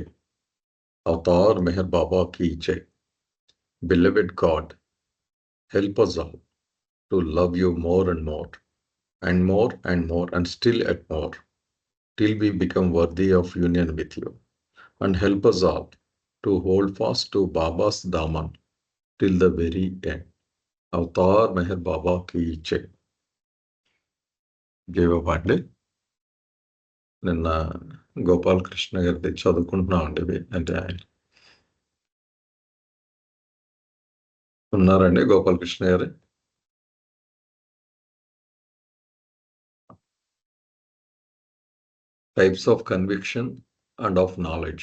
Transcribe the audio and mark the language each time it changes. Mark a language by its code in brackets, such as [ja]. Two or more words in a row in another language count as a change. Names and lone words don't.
[hi] अवतार मेहर बाबा की जय। [en] Beloved God, help us all to love you more and more, and more and more, and still at more, till we become worthy of union with you. And help us all to hold fast to Baba's Daman till the very end. [hi] अवतार मेहर बाबा की जय. [te] జయబాబాండి. నిన్న గోపాలకృష్ణ గారిది చదువుకుంటున్నామండి. ఇవి అంటే ఆయన ఉన్నారండి గోపాలకృష్ణ గారు? [en] types of conviction and of knowledge.